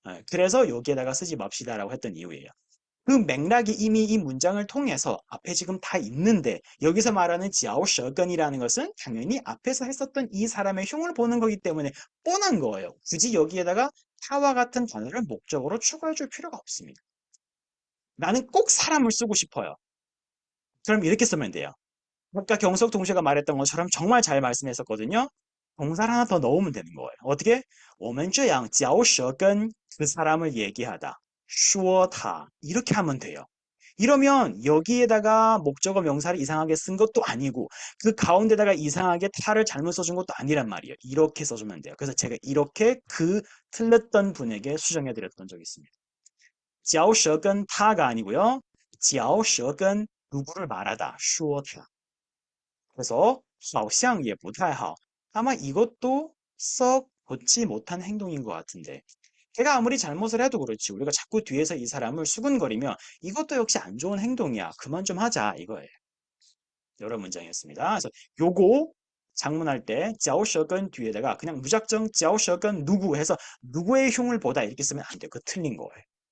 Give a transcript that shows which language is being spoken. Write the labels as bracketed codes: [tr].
[ko] 그래서 여기에다가 쓰지 맙시다라고 했던 이유예요. 그 맥락이 이미 이 문장을 통해서 앞에 지금 다 있는데 여기서 말하는 지아오셔건이라는 것은 당연히 앞에서 했었던 이 사람의 흉을 보는 거기 때문에 뻔한 거예요. 굳이 여기에다가 타와 같은 단어를 목적으로 추가해 줄 필요가 없습니다. 나는 꼭 사람을 쓰고 싶어요. 그럼 이렇게 쓰면 돼요. 아까 경석 동시가 말했던 것처럼 정말 잘 말씀했었거든요. 동사를 하나 더 넣으면 되는 거예요. 어떻게? [zh] 我们这样嚼舌跟 [ko] 그 사람을 얘기하다. [zh] 说他 [ko] 이렇게 하면 돼요. 이러면 여기에다가 목적어 명사를 이상하게 쓴 것도 아니고 그 가운데다가 이상하게 타를 잘못 써준 것도 아니란 말이에요. 이렇게 써주면 돼요. 그래서 제가 이렇게 그 틀렸던 분에게 수정해 드렸던 적이 있습니다. 嚼舌跟 타가 아니고요. 嚼舌跟 누구를 말하다. [zh] 说他 [ko] 그래서 [zh] 好像也不太好. [ko] 아마 이것도 썩 좋지 못한 행동인 것 같은데 걔가 아무리 잘못을 해도 그렇지 우리가 자꾸 뒤에서 이 사람을 수근거리면 이것도 역시 안 좋은 행동이야. 그만 좀 하자 이거예요. 여러 문장이었습니다. 그래서 요거 장문할 때 嚼舌根 뒤에다가 그냥 무작정 嚼舌根 누구 해서 누구의 흉을 보다 이렇게 쓰면 안 돼요. 그거 틀린 거예요.